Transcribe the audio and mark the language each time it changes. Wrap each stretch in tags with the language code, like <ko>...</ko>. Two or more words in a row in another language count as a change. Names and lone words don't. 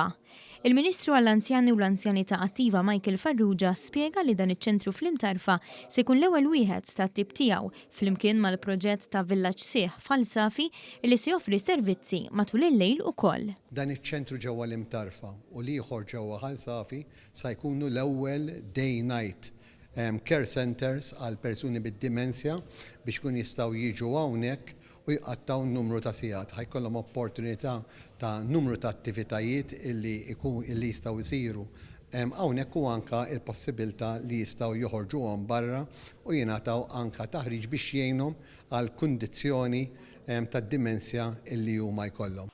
<mt>Il-Ministru għall-Anzjani u l-Anzjanità Attiva Michael Farrugia spjega li dan iċ-ċentru fl-Imtarfa se jkun l-ewwel wieħed tat-tip tiegħu flimkien mal-proġett ta' Villaġġ Sieħ f'Alsafi li se joffri servizzi matul il-lejl ukoll. Dan iċ-ċentru ġewwa l-Imtarfa u li ieħor ġewwa Alsafi se jkunu l-ewwel</mt> <en>day night care centers</en> <mt>għal persuni bid-dimensja biex kun jistgħu jiġu hawnhekk u jqattaw numru ta' sigħat. Ħajkollhom opportunità ta' numru ta' attivitajiet illi jistgħu jsiru hawnhekk u anke il-possibilità li jistgħu joħorġuhom barra u jingħataw anke taħriġ biex jgħinhom għal kundizzjoni tad-dimensja illi huma jkollhom.</mt>